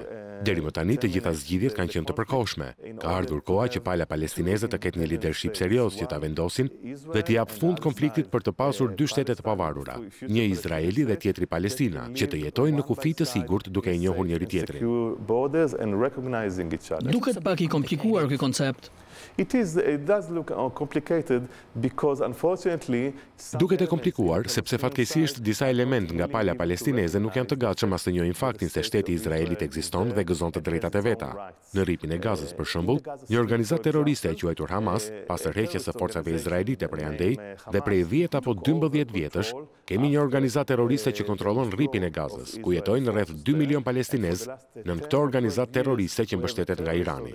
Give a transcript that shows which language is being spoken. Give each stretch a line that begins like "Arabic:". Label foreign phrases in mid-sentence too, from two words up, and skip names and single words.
Albanian: Deri më tani të gjitha zgjidhjet kanë qenë të përkohshme. Ka ardhur koha që pala palestineze të ketë një lidership serioz që ta vendosin dhe të jap fund konfliktit për të pasur dy shtete të pavarura, një Izraeli dhe tjetri Palestina, që të jetojnë në kufi të sigurt duke I njohur njëri tjetrin. Duket pak I komplikuar ky koncept.
English: It does look complicated because unfortunately
Albanian: Duket e komplikuar sepse fatkeqësisht disa element nga pala palestineze nuk janë të gatshëm as të njohin faktin se shteti Izraelit ekziston dhe gëzon të drejtat e veta. Në rripin e Gazës, për shembull, një organizatë terroriste e quajtur Hamas, pas tërheqjes së forcave izraelite prej andej dhe prej 10 apo 12 vjetësh, kemi një organizatë terroriste që kontrollon rripin e Gazës, ku jetojnë rreth 2 milion palestinezë, nën këtë organizatë terroriste që mbështetet nga Irani.